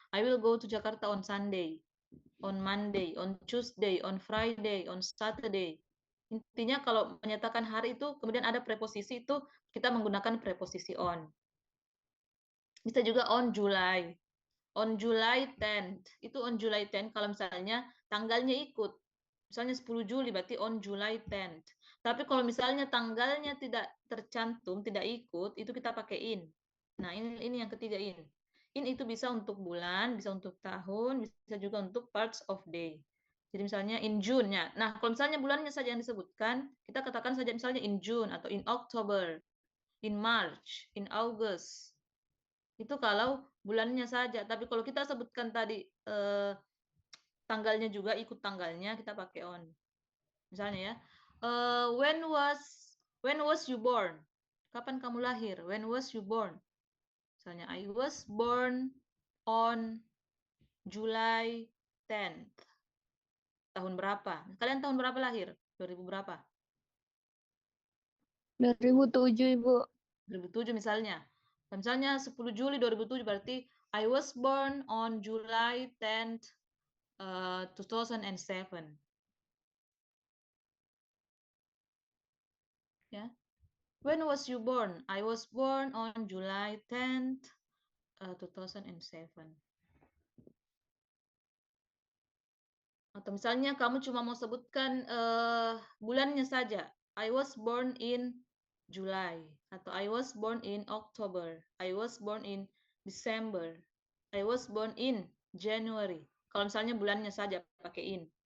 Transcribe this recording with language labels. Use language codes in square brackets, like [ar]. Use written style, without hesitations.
[en] I will go to Jakarta on Sunday, on Monday, on Tuesday, on Friday, on Saturday. [id] Intinya kalau menyatakan hari itu kemudian ada preposisi, itu kita menggunakan preposisi on. Bisa juga [en] on July. On July 10th. Itu on July 10th [id] kalau misalnya tanggalnya ikut. Misalnya 10 Juli berarti [en] on July 10th. [id] Tapi kalau misalnya tanggalnya tidak tercantum, tidak ikut, itu kita pakai in. Nah, ini yang ketiga in. In itu bisa untuk bulan, bisa untuk tahun, bisa juga untuk parts of day. Jadi misalnya [en] in June ya. Nah, kalau misalnya bulannya saja yang disebutkan, kita katakan saja misalnya in June atau in October, in March, in August. [id] Itu kalau bulannya saja. Tapi kalau kita sebutkan tadi tanggalnya juga, ikut tanggalnya, kita pakai on. [en] Misalnya ya, when was you born? [id] Kapan kamu lahir? [en] When was you born? Misalnya, I was born on July 10th. [id] Tahun berapa? Kalian tahun berapa lahir? 2000 berapa? 2007, Ibu. 2007 misalnya. Misalnya 10 Juli 2007 berarti [en] I was born on July 10th, 2007. Ya. When was you born? I was born on July 10th, 2007. [id] Atau misalnya kamu cuma mau sebutkan bulannya saja. [en] I was born in July. Atau I was born in October. I was born in December. I was born in January. [id] Kalau misalnya bulannya saja pakai in.